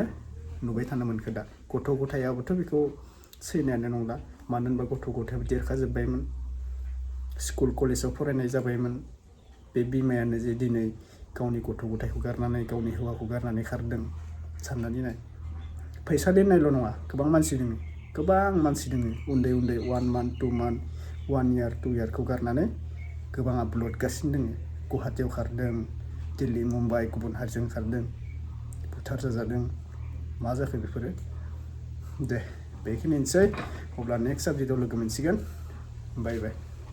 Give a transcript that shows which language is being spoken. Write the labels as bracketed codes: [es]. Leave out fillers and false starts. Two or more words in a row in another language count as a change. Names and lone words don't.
[brx] नुबाय थानो मोनखो दा गथ' गथायाबोथ' बेखौ सैनायानो नंला मानो होनबा गथ' गथायाबो देरखाजोब्बायमोन स्कुल कलेजाव फरायनाय जाबायमोन बे बिमायानो जे दिनै गावनि गथ' गथायखौ गारनानै गावनि हौवाखौ गारनानै खारदों साननानै नाय फैसा दोननायल' नङा गोबां मानसि दङ उन्दै [en] 1 month 2 month 1 year 2 year [brx] खौ गारनानै गोबाङा ब्लडगासिनो दङ गुवाहाटियाव खारदों दिल्ली मुम्बाइ गुबुन हारिजों खारदों बुथार जाजादों मा जाखो बेफोरो दे बेखिनिसै अब्ला [en] next subjectआव [brx] लोगो मोनसिगोन [en] bye bye